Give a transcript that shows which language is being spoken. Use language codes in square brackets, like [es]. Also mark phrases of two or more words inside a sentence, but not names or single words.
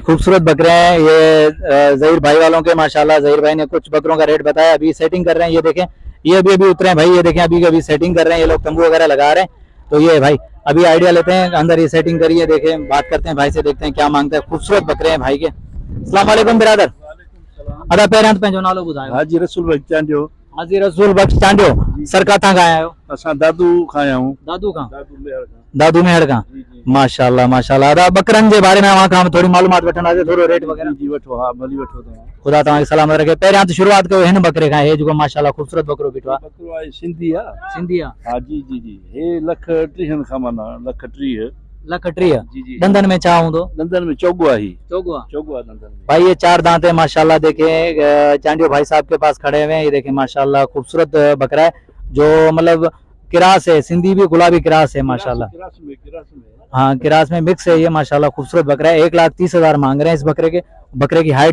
[ur] خوبصورت بکرے ہیں یہ ظہیر بھائی والوں کے ماشاءاللہ. ظہیر بھائی نے کچھ بکروں کا ریٹ بتایا، ابھی سیٹنگ کر رہے ہیں۔ یہ دیکھیں یہ ابھی اترے ہیں بھائی، یہ دیکھیں ابھی سیٹنگ کر رہے ہیں یہ لوگ، تنبو وغیرہ لگا رہے ہیں. تو یہ بھائی ابھی آئیڈیا لیتے ہیں، اندر یہ سیٹنگ کریے، دیکھیں بات کرتے ہیں بھائی سے، دیکھتے ہیں کیا مانگتے ہیں. خوبصورت بکرے ہیں بھائی کے. [ar] السلام عليكم [sd] बिरादर। अदा पहिरियां त पंहिंजो नालो ॿुधायो। हाजी रसूल बख्श चांडियो। हाजी रसूल बख्श चांडियो। सर काथां खां आया आहियो? असां दादू खां आया आहियूं। दादू खां? दादू दादू मेहर खां माशाल्लाह माशाल्लाह। अदा बकरनि जे बारे में वहां खां थोड़ी मालूमात वठंदासीं, थोड़ो रेट वगैरह जी वठो। हाँ भली वठो तव्हां। खुदा तव्हांखे सलामत रखे। पहिरियां त शुरूआत कयो हिन बकरे खां, हे जेको माशाल्लाह खूबसूरत बकरो बीठो आहे। बकरो आहे सिंधी आहे। सिंधी आहे? हाँ जी जी जी। हे 1,30,000 खां माना 1,30,000। 1,30,000 जी जी। दंदन में छा हूंदो? दंदन में चौगो आहे। चोगो आहे दंदन में [ur] بھائی۔ یہ 4 دانت ہے ماشاءاللہ. دیکھیں چانڈیو بھائی صاحب کے پاس کھڑے ہوئے ہیں، یہ دیکھیں ماشاءاللہ خوبصورت بکرا ہے جو مطلب کراس ہے، سندھی بھی گلابی کراس ہے ماشاءاللہ. کراس میں ہاں کراس میں مکس ہے یہ ماشاءاللہ۔ خوبصورت بکرا ہے، 1,30,000 مانگ رہے ہیں اس بکرے کے.